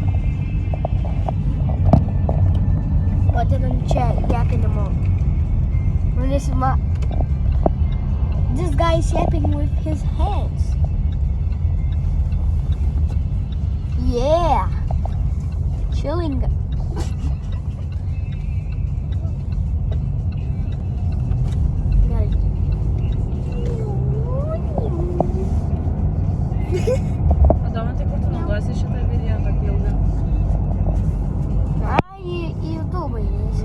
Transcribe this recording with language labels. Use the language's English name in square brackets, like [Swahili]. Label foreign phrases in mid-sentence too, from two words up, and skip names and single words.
[English] What did I check? Yapping them all. This guy is yapping with his hands. Yeah. Chilling. [Lithuanian] Adomai, tai kur tu naudosi šitą video tokį ilgą? Ai, į YouTube įdėsiu.